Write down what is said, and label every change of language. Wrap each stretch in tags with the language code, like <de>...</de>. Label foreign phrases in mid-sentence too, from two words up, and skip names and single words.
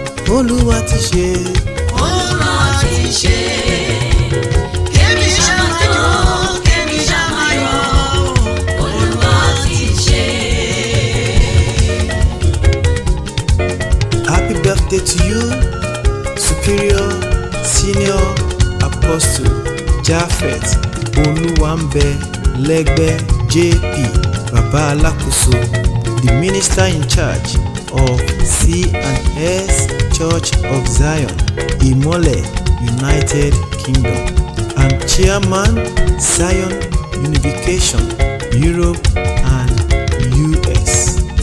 <yo>Olúwa ti ṣe. Olúwa ti ṣe. Kémi ṣá máa jó, kémi ṣá máa yọ̀. Olúwa ti ṣe.</yo> <en>Happy birthday to you, Superior Senior Apostle Japhet Oluwambe Legbe J P Baba Alakoso, the minister in charge of C and S Church of Zion, Imole, United Kingdom, and Chairman Zion Unification, Europe and U S.</en>